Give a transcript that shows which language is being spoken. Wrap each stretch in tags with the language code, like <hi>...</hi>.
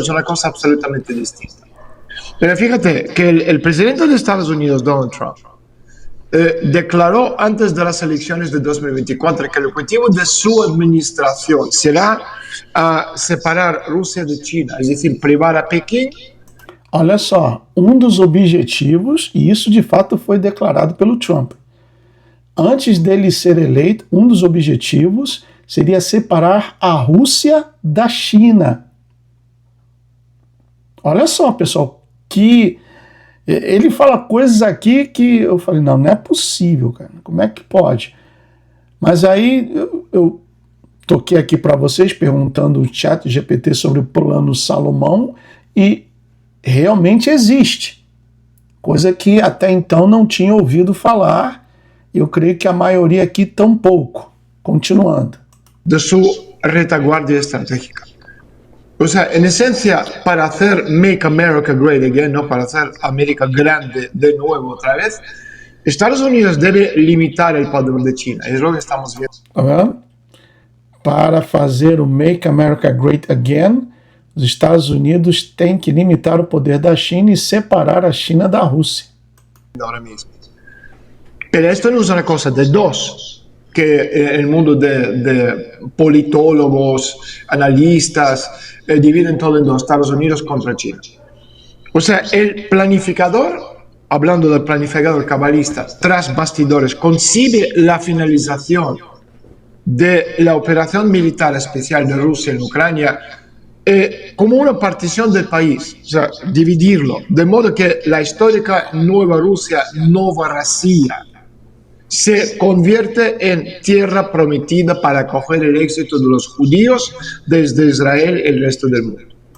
<es>Es una cosa absolutamente distinta. Pero fíjate que el presidente de Estados Unidos, Donald Trump, declaró antes de las elecciones de 2024 que el objetivo de su administración será separar Rusia de China, es decir, privar a Pekín.</es> <pt>Olha só, dos objetivos, e isso de fato foi declarado pelo Trump. Antes dele ser eleito, dos objetivos seria separar a Rússia da China. Olha só, pessoal, que ele fala coisas aqui que eu falei, não é possível, cara. Como é que pode? Mas aí eu toquei aqui para vocês perguntando o chat GPT sobre o plano Salomão e realmente existe. Coisa que até então não tinha ouvido falar. Eu creio que a maioria aqui tampouco. Continuando.</pt> <es>De su retaguardia estratégica. O sea, en esencia, para hacer Make America Great Again, ¿no? Para hacer América grande de nuevo otra vez, Estados Unidos debe limitar el poder de China. Es lo que estamos viendo.</es> <pt>Tá vendo? Para fazer o Make America Great Again, os Estados Unidos têm que limitar o poder da China e separar a China da Rússia.</pt> <es>Ahora mismo. Pero esto no es una cosa de dos, que el mundo de politólogos, analistas, dividen todo en dos, Estados Unidos contra China. O sea, el planificador, hablando del planificador cabalista, tras bastidores, concibe la finalización de la operación militar especial de Rusia en Ucrania como una partición del país, o sea, dividirlo, de modo que la histórica Nueva Rusia, Novorossiya, se convierte en tierra prometida para acoger el éxito de los judíos desde Israel e el resto del mundo.</es>